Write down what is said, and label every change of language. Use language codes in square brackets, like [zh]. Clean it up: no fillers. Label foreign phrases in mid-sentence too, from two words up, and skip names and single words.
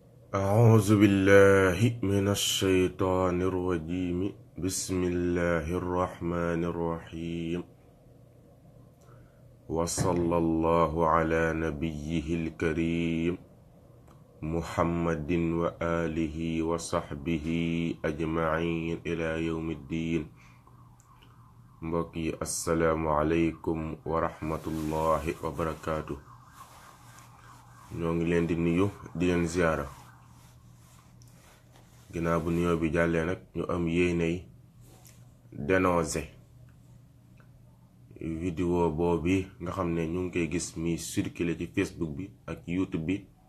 [ar] أعوذ بالله من الشيطان الرجيم بسم الله الرحمن الرحيم وصلى الله على نبيه الكريم محمد وآله وصحبه أجمعين إلى يوم الدين mbokki السلام عليكم ورحمة الله وبركاته. [wo] ñoo ngi leen di nuyu di leen ziyaara. ginnaaw bu nuyoo bi jàllee nag ñu am yéenay dénoncer vidéo boobu nga xam ne ñu ngi koy gis mi circuler ci Facebook bi ak YouTube bi